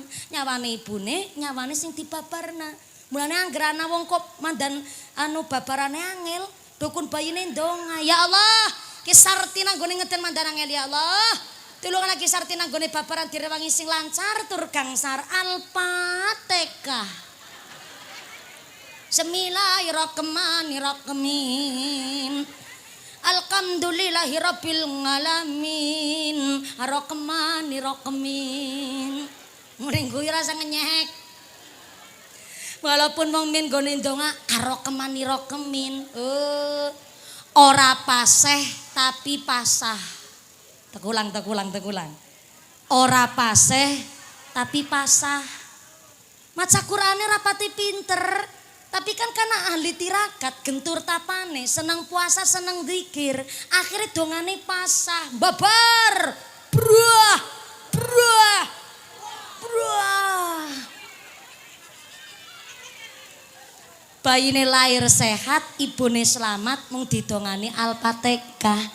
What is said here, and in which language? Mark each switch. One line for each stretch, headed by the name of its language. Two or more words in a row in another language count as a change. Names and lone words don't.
Javanese: Nyawane ibune, nyawane sing dibabarna. Mulane anggere ana wong kok mandan babarane angel, dukun bayine ndonga,
Arabic: يا الله,
Javanese: ki sarti nanggone ngeden mandan angel
Arabic: يا الله.
Javanese: Tulungan lagi sarti nanggone babaran direwangi sing lancar tur gangsar Al-Fatihah.
Arabic: بسم الله الرحمن الرحيم. الحمد لله رب العالمين. الرحمن الرحيم.
Javanese: Muring kuwi rasa ngenyek. Walaupun wong min gone ndonga arrahmanirrahim. Ora paseh tapi pasah. Tekulang. Ora paseh tapi pasah. Maca Qur'ane rapati pinter, tapi kan karena ahli tirakat, gentur tapane, seneng puasa, seneng zikir, akhirnya dongane pasah. Babar. Bruah. Bayine lahir sehat, ibune selamat mung didongani Al-Fatihah.